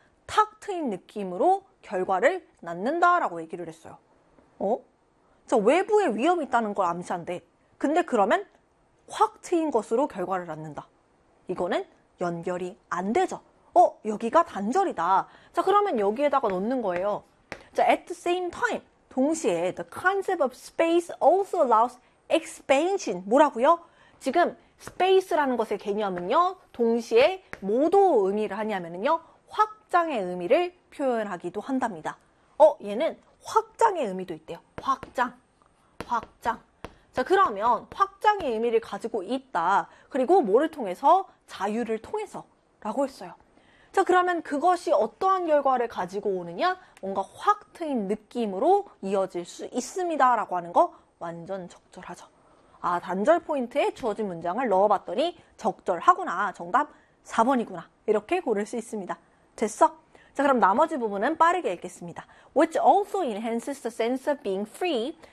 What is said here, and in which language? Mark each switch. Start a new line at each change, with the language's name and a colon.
Korean: 탁 트인 느낌으로 결과를 낳는다라고 얘기를 했어요. 어? 자, 외부에 위험이 있다는 걸 암시한대. 근데 그러면 확 트인 것으로 결과를 낳는다. 이거는 연결이 안 되죠. 여기가 단절이다. 자, 그러면 여기에다가 넣는 거예요.
English: 자, at the same time,
Korean: 동시에
English: the concept of space also allows expansion.
Korean: 뭐라고요? 지금 space라는 것의 개념은요, 동시에 뭐도 의미를 하냐면요, 확장의 의미를 표현하기도 한답니다. 얘는 확장의 의미도 있대요. 확장. 확장. 자, 그러면 확장의 의미를 가지고 있다. 그리고 뭐를 통해서? 자유를 통해서. 라고 했어요. 자, 그러면 그것이 어떠한 결과를 가지고 오느냐? 뭔가 확 트인 느낌으로 이어질 수 있습니다. 라고 하는 거 완전 적절하죠. 아, 단절 포인트에 주어진 문장을 넣어봤더니 적절하구나. 정답 4번이구나. 이렇게 고를 수 있습니다. 됐어? 자, 그럼 나머지 부분은 빠르게 읽겠습니다.
English: Which also enhances the sense of being free.